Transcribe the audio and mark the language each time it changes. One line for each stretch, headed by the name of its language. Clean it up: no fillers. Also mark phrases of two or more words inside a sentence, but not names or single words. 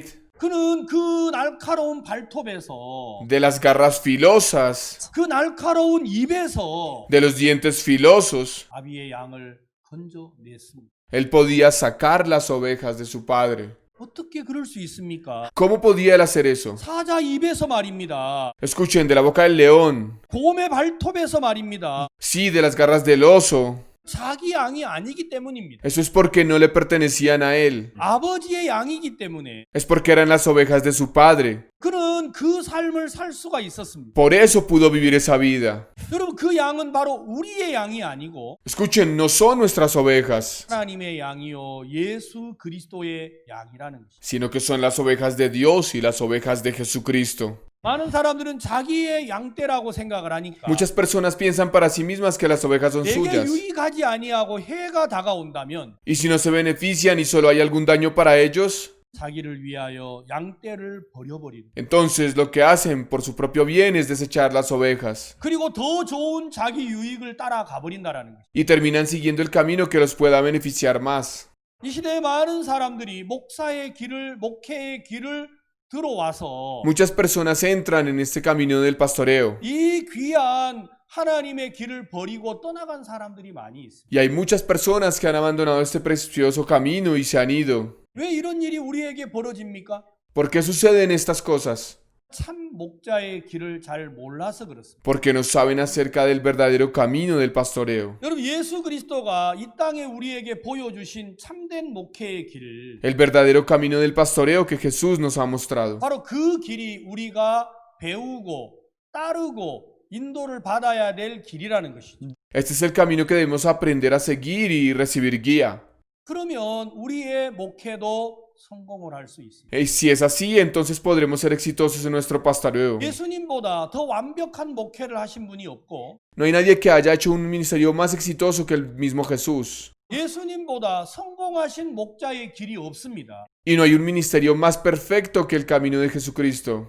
Korean: 그는 그 날카로운 발톱에서
Spanish: de las garras filosas,
Korean: 그 날카로운 입에서
Spanish: de los dientes filosos,
Korean: 아비의 양을 건져냈습니다.
Spanish: él podía sacar las ovejas de su padre.
Korean: 어떻게 그럴 수 있습니까?
Spanish: ¿Cómo podía él hacer eso?
Korean: 사자 입에서 말입니다.
Spanish: Escuchen, de la boca del león,
Korean: 곰의 발톱에서 말입니다.
Spanish: sí, de las garras del oso.
Korean: 자기 양이 아니기 때문입니다.
Spanish: Eso es porque no le pertenecían a él.
Korean: 아버지의 양이기 때문에
Spanish: Es porque eran las ovejas de su padre.
Korean: 그는 그 삶을 살 수가 있었습니다.
Spanish: Por eso pudo vivir esa vida.
Korean: 여러분 그 양은 바로 우리의 양이 아니고
Spanish: Escuchen, no son nuestras ovejas,
Korean: 하나님의 양이요 예수 그리스도의 양이라는 것입니다.
Spanish: sino que son las ovejas de Dios y las ovejas de Jesucristo.
Korean: 많은 사람들은 자기의 양떼라고 생각을 하니까
Spanish: Muchas personas piensan para sí mismas que las ovejas son
Korean: 내게
Spanish: suyas.
Korean: 유익하지 아니하고 해가 다가온다면
Spanish: Y si no se benefician y solo hay algún daño para ellos,
Korean: 자기를 위하여 양떼를 버려버리는
Spanish: entonces lo que hacen por su propio bien es desechar las ovejas.
Korean: 그리고 더 좋은 자기 유익을 따라가 버린다라는 거죠.
Spanish: Y terminan siguiendo el camino que los pueda beneficiar más.
Korean: 이 시대에 많은 사람들이 목회의 길을 들어와서
Spanish: Muchas personas entran en este camino del pastoreo.
Korean: 이 귀한 하나님의 길을 버리고 떠나간 사람들이 많이 있습니다.
Spanish: Y hay muchas personas que han abandonado este precioso camino y se han ido.
Korean: 왜 이런 일이 우리에게 벌어집니까?
Spanish: ¿Por qué suceden estas cosas?
Korean: 참 목자의 길을 잘 몰라서 그렇습니다.
Spanish: Porque no saben acerca del verdadero camino del pastoreo.
Korean: 여러분 예수 그리스도가 이 땅에 우리에게 보여주신 참된 목회의 길
Spanish: El verdadero camino del pastoreo que Jesús nos ha mostrado.
Korean: 바로 그 길이 우리가 배우고 따르고 인도를 받아야 될 길이라는 것이죠.
Spanish: Este es el camino que debemos aprender a seguir y recibir guía.
Korean: 그러면 우리의 목회도 성공을 할 수 있습니다.
Spanish: Y si es así, entonces podremos ser exitosos en nuestro pastoreo.
Korean: 예수님보다 더 완벽한 목회를 하신 분이 없고
Spanish: No hay nadie que haya hecho un ministerio más exitoso que el mismo Jesús.
Korean: 예수님보다 성공하신 목자의 길이 없습니다.
Spanish: Y no hay un ministerio más perfecto que el camino de Jesucristo.